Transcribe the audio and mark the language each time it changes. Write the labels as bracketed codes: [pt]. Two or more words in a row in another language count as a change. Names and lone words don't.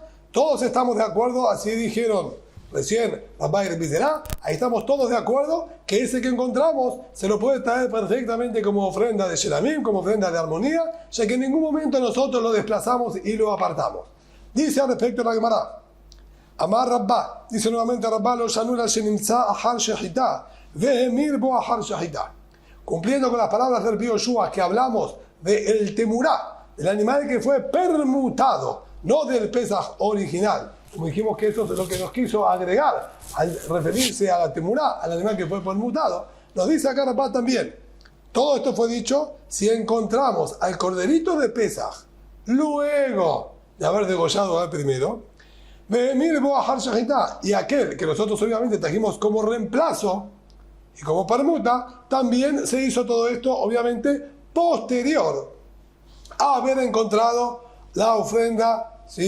[es] Todos estamos de acuerdo, así dijeron recién Rabbi y Rabbi Zera, ahí estamos todos de acuerdo que ese que encontramos se lo puede traer perfectamente como ofrenda de Shelamim, como ofrenda de armonía, ya que en ningún momento nosotros lo desplazamos y lo apartamos. Dice al respecto la Gemara, [arc] אמר רבה, [es] dice nuevamente Rabbah, [he] לא שנו אלא שנמצא אחר שחיטה והמיר בו אחר שחיטה. [es] Cumpliendo con las palabras del Rabbi Yoshua que hablamos de el temurá, del animal que fue permutado, no del Pesaj original. Como dijimos que eso es lo que nos quiso agregar al referirse a la temurá, al animal que fue permutado. Nos dice acá Rabá también. Todo esto fue dicho si encontramos al corderito de Pesaj, luego de haber degollado al primero, y aquel que nosotros obviamente trajimos como reemplazo y como permuta, también se hizo todo esto obviamente posterior a haber encontrado la ofrenda, ¿sí?